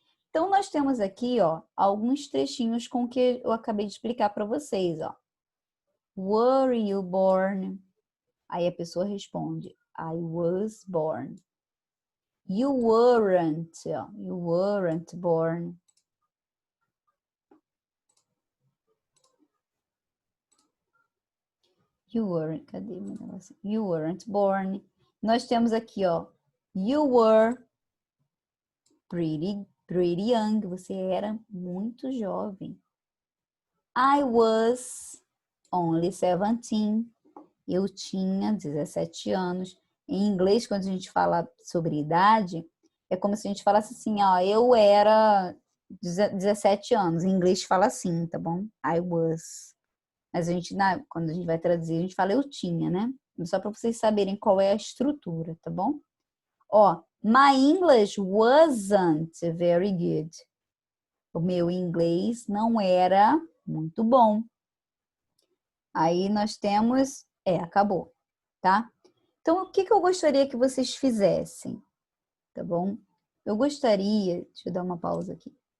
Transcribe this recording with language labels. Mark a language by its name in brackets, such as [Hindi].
[Portuguese] Então, nós temos aqui, ó, alguns trechinhos com o que eu acabei de explicar para vocês, ó. [English] Were you born? [Portuguese] Aí a pessoa responde, [English] I was born. You weren't, ó, you weren't born. You weren't, [Portuguese] cadê meu negócio? [English] You weren't born. [Portuguese] Nós temos aqui, ó, [English] you were pretty young. [Portuguese] Você era muito jovem. [English] I was only 17. [Portuguese] Eu tinha 17 anos. Em inglês, quando a gente fala sobre idade, é como se a gente falasse assim, ó, eu era 17 anos. Em inglês fala assim, tá bom? [English] I was. [Portuguese] Mas a gente, quando a gente vai traduzir, a gente fala eu tinha, né? Só para vocês saberem qual é a estrutura, tá bom? [English] Ó, my English wasn't very good. [Portuguese] O meu inglês não era muito bom. Aí nós temos, acabou, tá? Então, o que eu gostaria que vocês fizessem, tá bom? Eu gostaria, deixa eu dar uma pausa aqui.